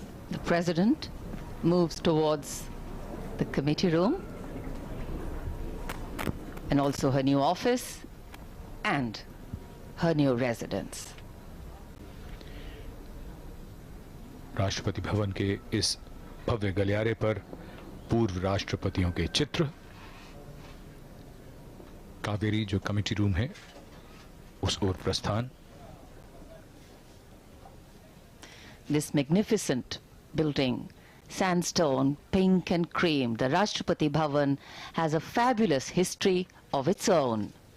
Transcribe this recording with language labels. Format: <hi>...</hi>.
<en>The president moves towards the committee room and also her new office and her new residence.</en> <hi>Rashtrapati Bhavan के इस भव्य गलियारे पर पूर्व राष्ट्रपतियों के चित्र, कावेरी जो कमेटी रूम है उस ओर प्रस्थान।</hi> <en>This magnificent building, sandstone, pink and cream, the Rashtrapati Bhavan has a fabulous history of its own.</en>